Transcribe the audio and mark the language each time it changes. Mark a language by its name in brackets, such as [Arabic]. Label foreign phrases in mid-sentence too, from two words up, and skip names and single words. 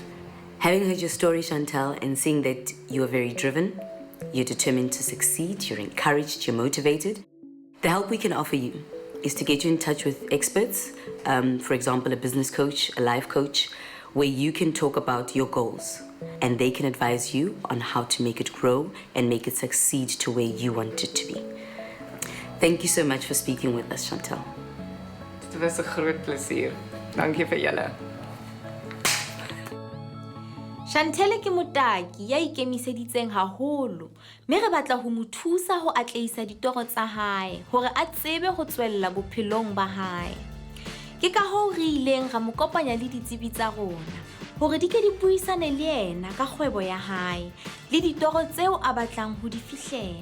[English] Having heard your story, Chantel, and seeing that you are very driven, you're determined to succeed, you're encouraged, you're motivated, The help we can offer you is to get you in touch with experts, for example, a business coach, a life coach, where you can talk about your goals and they can advise you on how to make it grow and make it succeed to where you want it to be. Thank you so much for speaking with us, Chantel. [Afrikaans] Dit was 'n groot plesier. Dankie vir julle. [Southern Sotho] Chantel ke motaki ya ikemiseditseng haholo, mme re batla ho mo thusa ho atlehisa ditoro tsa hae hore a tsebe ho tswella bophelong ba hae. Ke ka hoo re ileng ra mo kopanya le ditsebi tsa rona hore di ke di buisane le yena ka kgwebo ya hae le ditoro tseo a batlang ho di fihlela.